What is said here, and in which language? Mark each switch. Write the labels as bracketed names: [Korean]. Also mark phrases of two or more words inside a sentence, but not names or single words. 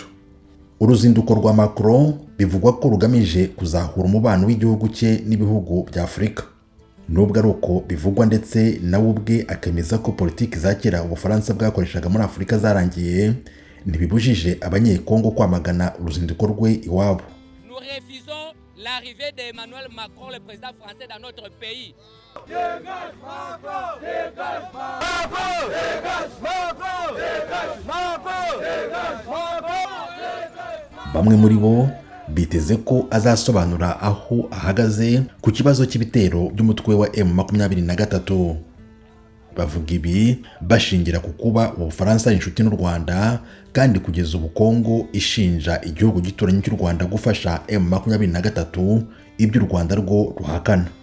[Kinyarwanda] Uruzinduko rwa Macron bivugwa ko rugamije kuzahura umubano w'igihugu cye n'ibihugu bya Afurika. Nubwo ari uko bivugwa, ndetse nawe ubwe akemeza ko politiki za kera Ubufaransa bwakoreshaga muri Afurika zarangiye, ntibibujije abanyekongo kwamagana uruzinduko rwe iwabo. [French] Nous refusons l'arrivée d'Emmanuel Macron, le président français, dans notre pays. Dégage Macron! Dégage Macron! Dégage Macron! Dégage Macron! Dégage Macron! [Kinyarwanda] Bamwe muri bo biteze ko azasobanura aho ahagaze ku kibazo cy'ibitero by'umutwe wa M23. Bavuga ibi bashingira ku kuba Ubufaransa ari inshuti n'u Rwanda, kandi kugeza ubu Kongo ishinja igihugu gituranye cy'u Rwanda gufasha M23, ibyo u Rwanda rwo ruhakana.